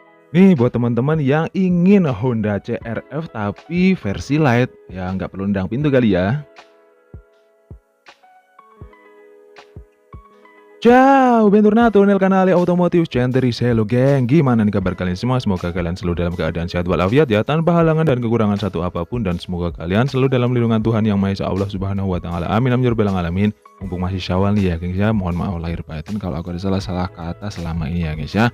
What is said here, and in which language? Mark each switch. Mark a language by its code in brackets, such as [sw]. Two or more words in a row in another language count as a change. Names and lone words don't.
[id] Nih buat teman-teman yang ingin Honda CR-V tapi versi light, ya nggak perlu nendang pintu kali ya. [it] Ciao, bentornato nel canale Automotive Centeris. [id] Hello geng, gimana nih kabar kalian semua? Semoga kalian selalu dalam keadaan sehat walafiat ya, tanpa halangan dan kekurangan satu apapun, dan semoga kalian selalu dalam lindungan Tuhan Yang Maha Esa Allah [ar] سبحانه وتعالى. آمين آمين يا رب العالمين. [id] Mumpung masih Syawal nih ya gengs ya, mohon maaf lahir batin kalau aku ada salah-salah kata selama ini ya gengs ya.